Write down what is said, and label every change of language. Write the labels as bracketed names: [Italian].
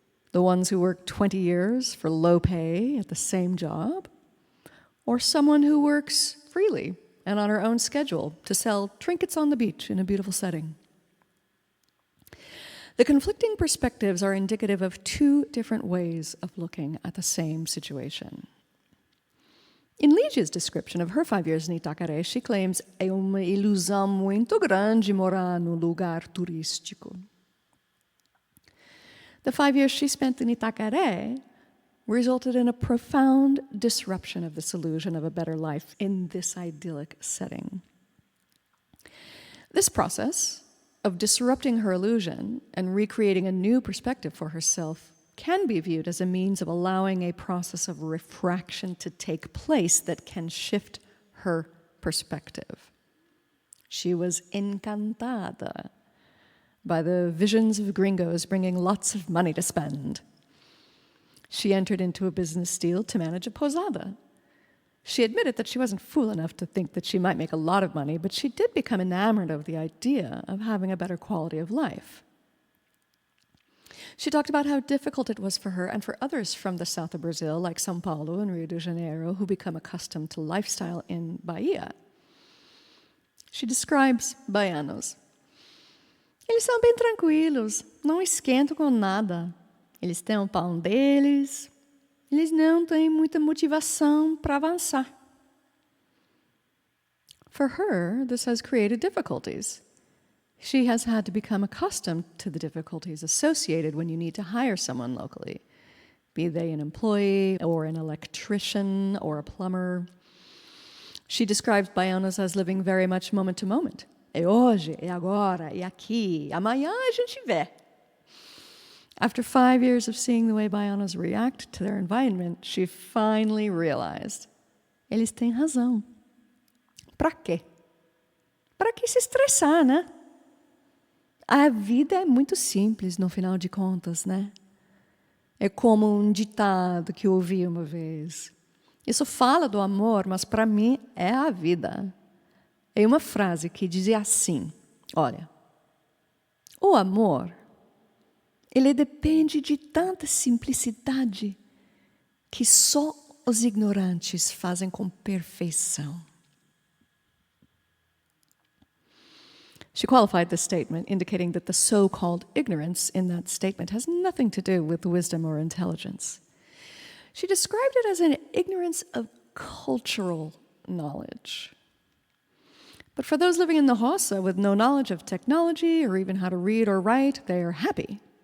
[English] The ones who work 20 years for low pay at the same job? Or someone who works freely and on her own schedule to sell trinkets on the beach in a beautiful setting? The conflicting perspectives are indicative of two different ways of looking at the same situation. In Lídia's description of her 5 years in Itacaré, she claims é uma ilusão muito grande morar num lugar turístico. The 5 years she spent in Itacaré resulted in a profound disruption of this illusion of a better life in this idyllic setting. This process of disrupting her illusion and recreating a new perspective for herself can be viewed as a means of allowing a process of refraction to take place that can shift her perspective. She was encantada by the visions of gringos bringing lots of money to spend. She entered into a business deal to manage a posada. She admitted that she wasn't fool enough to think that she might make a lot of money, but she did become enamored of the idea of having a better quality of life. She talked about how difficult it was for her and for others from the south of Brazil, like São Paulo and Rio de Janeiro, who become accustomed to lifestyle in Bahia. She describes baianos. [Portuguese] Eles são bem tranquilos, não esquentam com nada. Eles têm o pão deles. Eles não têm muita motivação para avançar. [English] For her, this has created difficulties. She has had to become accustomed to the difficulties associated when you need to hire someone locally, be they an employee or an electrician or a plumber. She describes baianos as living very much moment to moment. [Portuguese] É hoje, é agora, é aqui. Amanhã a gente vê. [English] After 5 years of seeing the way baianos react to their environment, she finally realized, [Portuguese] eles têm razão. Para quê? Para que se estressar, né? A vida é muito simples, no final de contas, né? É como um ditado que eu ouvi uma vez. Isso fala do amor, mas para mim é a vida. É uma frase que dizia assim, olha, o amor, ele depende de tanta simplicidade que só os ignorantes fazem com perfeição. [English] She qualified this statement, indicating that the so-called ignorance in that statement has nothing to do with wisdom or intelligence. She described it as an ignorance of cultural knowledge. But for those living in the Roça with no knowledge of technology or even how to read or write, they are happy.